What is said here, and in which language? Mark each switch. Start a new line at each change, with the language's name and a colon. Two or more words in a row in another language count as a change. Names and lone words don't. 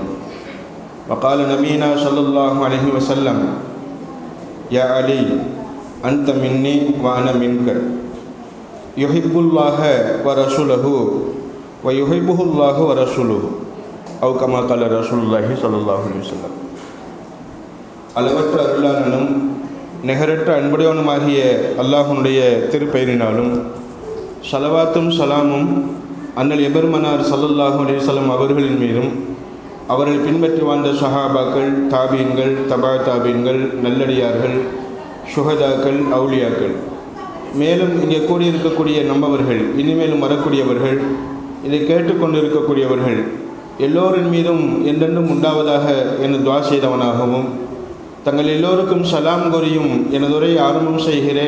Arabic: وقال نبينا صلى الله عليه وسلم يا علي أنت مني وأنا منك يحب الله ورسوله ويحبه الله ورسوله أو كما قال رسول الله صلى الله عليه وسلم.
Tamil: அளவற்ற அருளாளனும் நிகரற்ற அன்புடையவனுமாகிய அல்லாஹ்வுடைய திருப்பெயரினாலும் ஸலவாத்தும் சலாமும் அண்ணல் எபெருமனார் ஸல்லல்லாஹு
Arabic: عليه وسلم
Tamil: அவர்களின் மீதும் அவர்களை பின்பற்றி வாழ்ந்த சஹாபாக்கள், தாபீன்கள், தபா தாபீன்கள், நல்லடியார்கள், சுஹதாக்கள், அவுலியாக்கள், மேலும் இங்கே கூடியிருக்கக்கூடிய நம்மவர்கள், இனிமேலும் வரக்கூடியவர்கள், இதை கேட்டுக்கொண்டிருக்கக்கூடியவர்கள் எல்லோரின் மீதும் என்றென்றும் உண்டாவதாக என துஆ செய்தவனாகவும் தங்கள் எல்லோருக்கும் சலாம் கூறியும் எனதுரை ஆரம்பம் செய்கிறேன்.